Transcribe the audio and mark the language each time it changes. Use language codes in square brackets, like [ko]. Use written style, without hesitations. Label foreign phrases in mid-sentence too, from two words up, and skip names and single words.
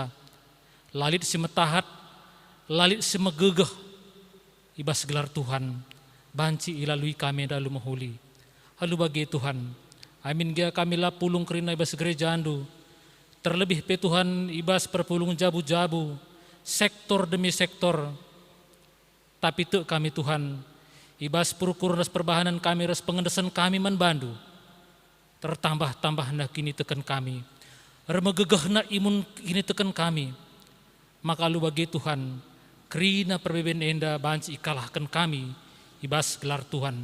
[btx] Lalit si metahat, lalit si megegah ibas gelar Tuhan, banci ilalui kami dalu mahuli. Halu bagi Tuhan, amin gia kami la pulung kerina ibas gereja andu. Terlebih pe Tuhan ibas perpulung jabu-jabu, sektor demi sektor. Tapi tu kami Tuhan, ibas perukur ras perbahanan kami, ras pengendesan kami manbandu. Tertambah-tambah na kini tekan kami. Remegegah na imun kini tekan kami. Maka lu bagi Tuhan, kerina perbeben enda banci ikalahkan kami, ibas gelar Tuhan.